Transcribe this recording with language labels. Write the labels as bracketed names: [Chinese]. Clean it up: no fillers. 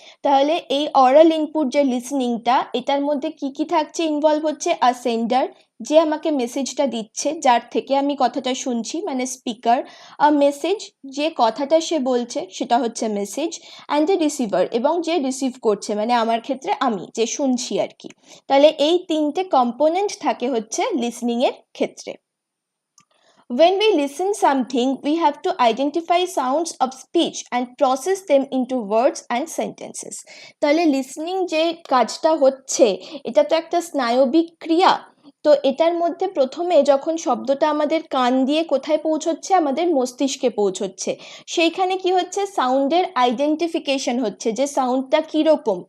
[Bangla] তাহলে এই oral input যে লিসনিংটা, এটার মধ্যে কি কি থাকছে, ইনভলভ হচ্ছে আ সেন্ডার, যে আমাকে মেসেজটা দিচ্ছে, যার থেকে আমি কথাটা শুনছি, মানে স্পিকার। আ মেসেজ, যে কথাটা সে বলছে সেটা হচ্ছে মেসেজ। [English] and a receiver, [Bangla] এবং যে রিসিভ করছে, মানে আমার ক্ষেত্রে আমি যে শুনছি আর কি। তাহলে এই তিনটে কম্পোনেন্ট থাকে হচ্ছে লিসনিংয়ের ক্ষেত্রে। [English] When we listen something, we have to identify sounds of speech and process them into words and sentences। [Bangla] তাহলে লিসনিং যে কাজটা হচ্ছে, এটা তো একটা স্নায়বিক ক্রিয়া। তো এটার মধ্যে প্রথমে যখন শব্দটা আমাদের কান দিয়ে কোথায় পৌঁছচ্ছে, আমাদের মস্তিষ্কে পৌঁছচ্ছে, সেইখানে কি হচ্ছে, সাউন্ডের আইডেন্টিফিকেশন হচ্ছে, যে সাউন্ডটা কীরকম।